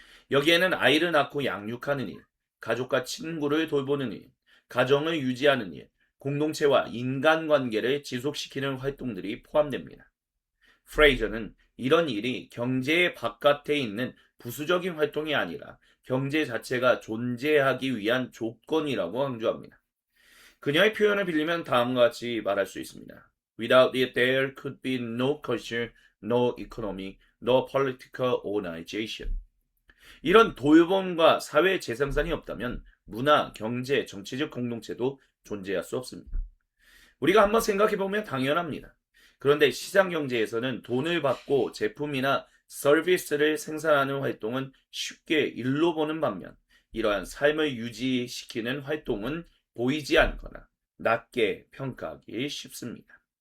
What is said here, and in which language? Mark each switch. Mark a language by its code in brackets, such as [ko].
[ko] 여기에는 아이를 낳고 양육하는 일, 가족과 친구를 돌보는 일, 가정을 유지하는 일, 공동체와 인간관계를 지속시키는 활동들이 포함됩니다. 프레이저는 이런 일이 경제의 바깥에 있는 부수적인 활동이 아니라 경제 자체가 존재하기 위한 조건이라고 강조합니다. 그녀의 표현을 빌리면 다음과 같이 말할 수 있습니다. [en] Without it, there could be no culture, no economy, no political organization. [ko] 이런 돌봄과 사회 재생산이 없다면 문화, 경제, 정치적 공동체도 존재할 수 없습니다. 우리가 한번 생각해보면 당연합니다. 그런데 시장 경제에서는 돈을 받고 제품이나 서비스를 생산하는 활동은 쉽게 일로 보는 반면 이러한 삶을 유지시키는 활동은 보이지 않거나 낮게 평가하기 쉽습니다.